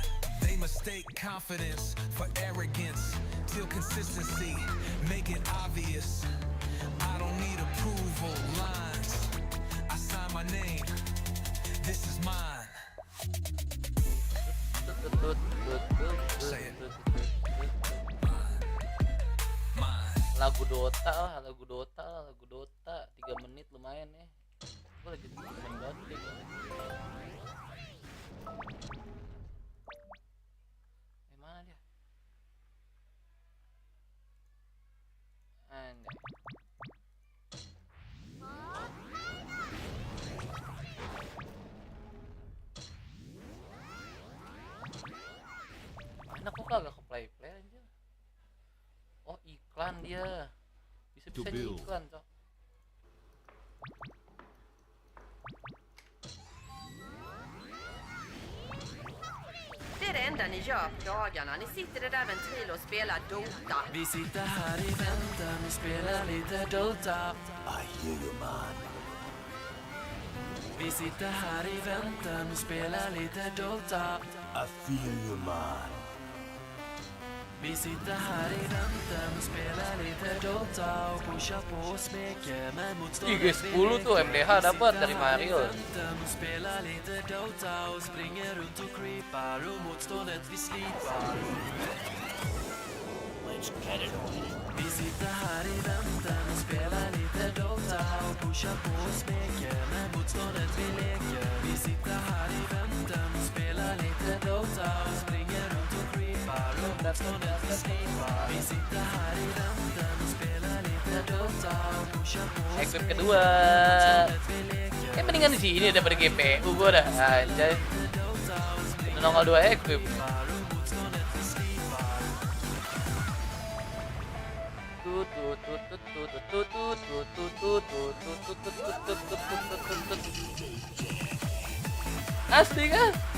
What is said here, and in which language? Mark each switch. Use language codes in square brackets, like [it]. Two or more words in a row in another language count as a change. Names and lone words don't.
[en] They mistake confidence for arrogance. Till consistency make it obvious. I don't need approval lines. I sign my name. This is mine. Say it. [id] Lagu Dota lah, lagu Dota 3 menit lumayan ya. Gue lagi seneng banget deh. Mana dia? Anjay. Mana kok kagak ke play aja. Oh iklan dia. Bisa-bisa iklan cok. [sv] Det är det enda ni gör på dagarna. Ni sitter i det där ventil och spelar Dota. Vi sitter här i väntan och spelar lite Dota. [en] I hear you man. [sv] Vi sitter här i väntan och spelar lite Dota. [en] I feel you man. [sv] Vi sitter här i väntan och spelar lite Dota och pushar på och smeker med motståndet. [id] IG10 tuh MDH dapat dari Mario. [sv] Och spelar lite Dota och springer runt och creepar och motståndet vi slipar. Vi sitter här i väntan och spelar lite Dota och pushar på och smeker med motståndet vi leker. Vi sitter här i väntan och spelar lite Dota och springer runt och creepar och motståndet vi slipar. Vi sitter här i väntan och spelar lite Dota och pushar på och [id] Equip [sv] smeker [id] kedua. [sv] med motståndet vi leker. [id] Kayak mendingan di sini daripada GPU gua dah. Anjay. Nongol 2 equip. Asli kan?